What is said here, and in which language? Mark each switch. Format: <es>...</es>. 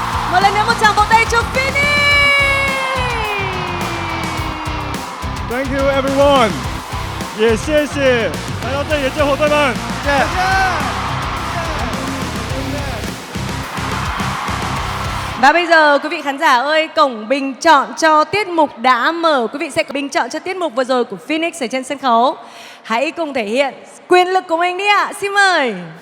<vi>Một lần nữa một tràng vỗ tay cho Phoenix.</vi> <en>Thank you everyone，</en> <zh>也谢谢来到这里的救火队们，谢谢。</zh> <vi>Và bây giờ quý vị khán giả ơi, cổng bình chọn cho tiết mục đã mở. Quý vị sẽ bình chọn cho tiết mục vừa rồi của Phoenix ở trên sân khấu. Hãy cùng thể hiện quyền lực của mình đi ạ. Xin mời.</vi>